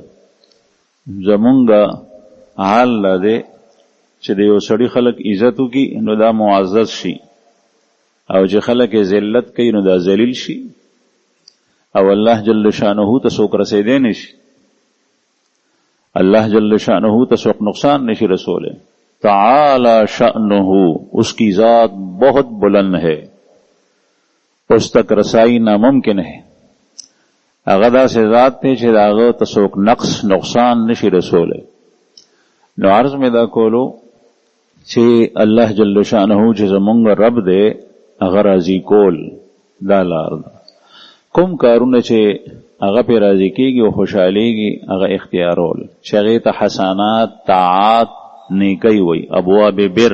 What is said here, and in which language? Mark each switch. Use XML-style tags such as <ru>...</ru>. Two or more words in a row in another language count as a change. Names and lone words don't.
<ps>زمونږ حال دا دی چې د یو سړي خلک عزت وکړي نو دا معزز شي، او چې خلک یې ذلت کوي نو دا ذلیل شي، او</ps> <ar>الله جل شانه</ar> <ps>ته څوک رسېدی نشي.</ps> <ar>اللہ جل شانہ</ar> <ps>ته څوک نقصان نشي رسولے.</ps> <ar>تعالی شأنہ،</ar> <ur>اس کی ذات بہت بلند ہے، اس تک رسائی ناممکن ہے.</ur> <ps>هغه داسې ذات دی چې د هغه ته څوک نقص نقصان نشي رسولی. نو عرض مې دا کولو چې</ps> <ar>الله جل شانه</ar> <ps>چې زمونږ رب دی هغه راضي کول دا لار ده. کوم کارونه چې هغه پې راضي کېږي او خوشحالېږي هغه اختیارول، چې هغې ته حسنات طاعات نیکۍ وي،</ps> <ar>ابواب بر.</ar>